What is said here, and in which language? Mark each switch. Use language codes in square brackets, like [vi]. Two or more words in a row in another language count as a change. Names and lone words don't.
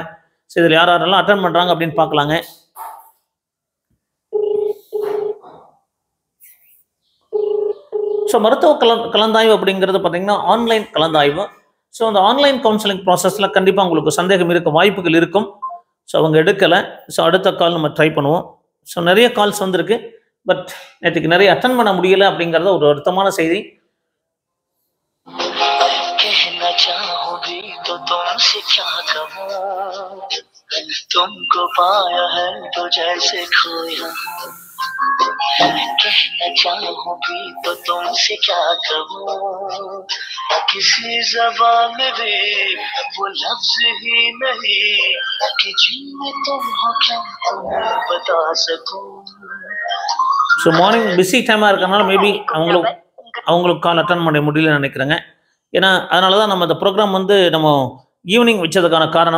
[ta] ஸோ இதில் யாரெல்லாம் அட்டன் பண்ணுறாங்க அப்படின்னு பார்க்கலாங்க. ஸோ மருத்துவ கலந்தாய்வு அப்படிங்கிறது பார்த்தீங்கன்னா ஆன்லைன் கலந்தாய்வு. ஸோ அந்த [en] online counseling process [ta] கண்டிப்பாக உங்களுக்கு சந்தேகம் இருக்க வாய்ப்புகள் இருக்கும். ஸோ அவங்க எடுக்கலை. ஸோ அடுத்த கால் நம்ம ட்ரை பண்ணுவோம். ஸோ நிறைய கால்ஸ் வந்திருக்கு. பட் நேற்றுக்கு நிறைய அட்டன் பண்ண முடியலை அப்படிங்கிறத ஒரு வருத்தமான செய்தி. [hi] तुमको पाया है तो जैसे खोया, कहना चाहूं भी तो तुमसे क्या कहूं, किसी ज़बान में भी वो लफ्ज़ ही नहीं कि जिनमें तुम हो क्या तुम्हें बता सकूं. [ta] ஸோ [en] morning busy time [ta] இருக்கறனால மேபி அவங்களுக்கு [en] call attend [ta] பண்ண முடியலன்னு நினைக்கிறேங்க. ஏன்னா அதனால தான் நம்ம இந்த ப்ரோக்ராம் நம்ம ஈவினிங் வச்சதுக்கான காரணம்.